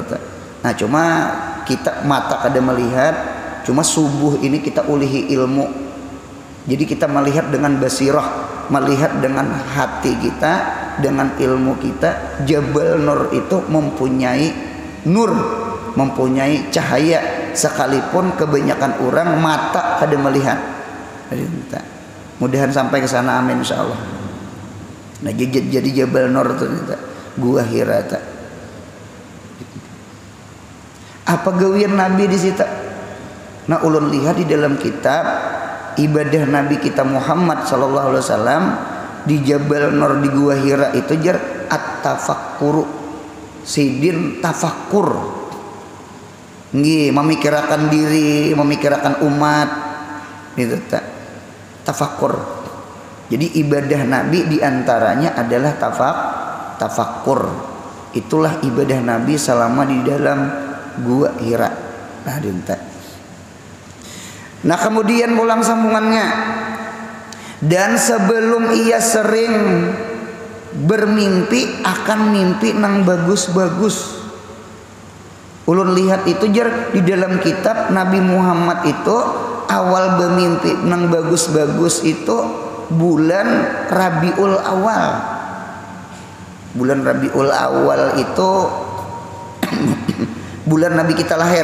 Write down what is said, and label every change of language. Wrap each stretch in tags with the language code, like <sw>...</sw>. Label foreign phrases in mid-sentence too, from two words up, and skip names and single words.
<bjn>Nah, cuma kita mata kada melihat, cuma subuh ini kita ulihi ilmu.</bjn> <id>Jadi kita melihat dengan basirah, melihat dengan hati kita, dengan ilmu kita. Jabal Nur itu mempunyai nur, mempunyai cahaya, sekalipun kebanyakan orang mata kada melihat. Mudahan sampai ke sana, amin insyaallah. Nah, jadi Jabal Nur itu Gua Hira.</id> <bjn>Apa gawian Nabi di situ? Nah, ulun lihat di dalam kitab ibadah Nabi kita Muhammad</bjn> <ar>صلى الله عليه وسلم</ar> <bjn>di Jabal Nur di Gua Hira itu jar at-tafakkuru. Sidin tafakkur.</bjn> <id>Nggih, memikirkan diri, memikirkan umat. Itu tafakkur. Jadi ibadah Nabi diantaranya adalah tafakkur. Itulah ibadah Nabi selama di dalam Gua Hira.</id> <bjn>Nah, dinta.</bjn> <id>Nah, kemudian ulang sambungannya.</id> <bjn>Dan sebelum ia sering bermimpi akan mimpi nang bagus-bagus. Ulun lihat itu jar di dalam kitab Nabi Muhammad itu awal bermimpi nang bagus-bagus itu bulan Rabiul Awal.</bjn> <id>Bulan Rabiul Awal itu bulan Nabi kita lahir.</id>